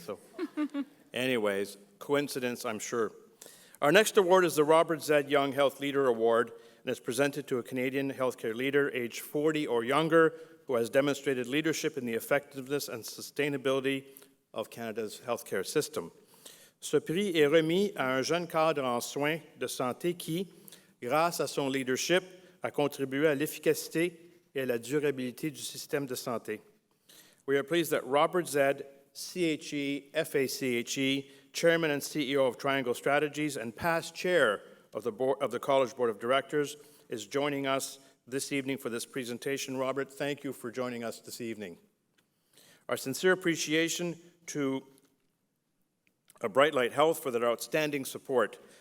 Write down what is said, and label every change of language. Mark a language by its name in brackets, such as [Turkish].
[English] So anyways, coincidence, I'm sure. Our next award is the Robert Z. Young Health Leader Award, and is presented to a Canadian healthcare leader aged 40 or younger who has demonstrated leadership in the effectiveness and sustainability of Canada's healthcare system. [French] Ce prix est remis à un jeune cadre en soins de santé qui, grâce à son leadership, a contribué à l'efficacité et à la durabilité du système de santé. [English] We are pleased that Robert Z., CHE, FACHE, Chairman and CEO of Triangle Strategies and past Chair of the College Board of Directors, is joining us this evening for this presentation. Robert, thank you for joining us this evening. Our sincere appreciation to Bright Light Health for their outstanding support.